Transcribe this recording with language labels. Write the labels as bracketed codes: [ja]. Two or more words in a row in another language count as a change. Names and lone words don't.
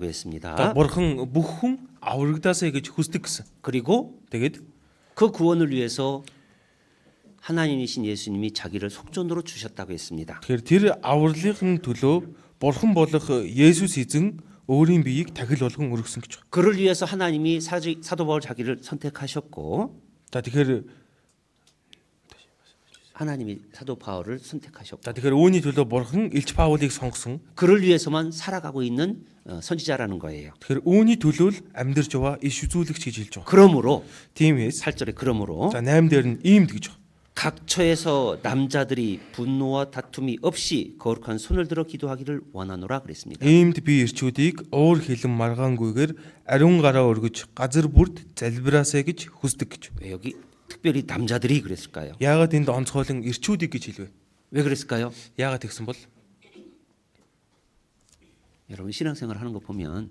[mn] За [ko] 했습니다. [mn] бурхан бүх хүн аврагдаасаа гэж хүсдэг гэсэн. [ko] 그리고 [mn] Тэгээд [ko] 그 구원을 위해서 하나님이신 예수님이 자기를 속전으로 주셨다고 했습니다. [mn] тэгэхээр тэр авралын төлөө бурхан болох Есүс эзэн өөрийн биеийг тахил болгон өргөсөн гэж байна. [ko] 그를 위해서 하나님이 사도 바울 자기를 선택하셨고 [mn] За тэгэхээр [ko] 하나님이 사도 바울을 선택하셨고 [mn] тэгэхээр үүний төлөө бурхан Илч Паулыг сонгосон. [ko] 그를 위해서만 살아가고 있는 선지자라는 거예요. [mn] Тэгэхээр үүний төлөө л амьдарч яваа иш үзүүлэгч гэж хэлж байгаа. [ko] 그러므로 [mn] Тиймээс [ko] 8절에 그러므로 [mn] за 8 дээр нь иймд гэж байна. [ko] 각처에서 남자들이 분노와 다툼이 없이 거룩한 손을 들어 기도하기를 원하노라 그랬습니다. [mn] Иймд би ирчүүдийг уур хилэн маргаангүйгээр ариун гараа өргөж газар бүрд залбираасаа гэж хүсдэг гэж. [ko] 왜 여기 특별히 남자들이 그랬을까요? [mn] Яагаад энд онцгойлон ирчүүдийг гэж хэлвэ? [ko] 왜 그랬을까요? [mn] Яагаад тэгсэн бол [ko] 여러분 신앙생활 하는 거 보면